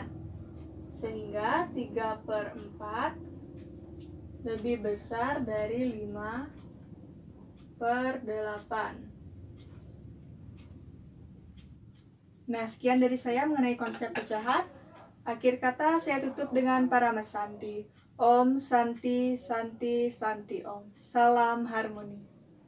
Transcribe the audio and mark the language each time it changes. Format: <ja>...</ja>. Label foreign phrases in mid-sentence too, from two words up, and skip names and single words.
<id>Sehingga 3/4 lebih besar dari 5/8. Nah, sekian dari saya mengenai konsep pecahan. Akhir kata saya tutup dengan Parama Santi.</id> <sa>Om Santi Santi Santi Om.</sa> <id>Salam harmoni.</id>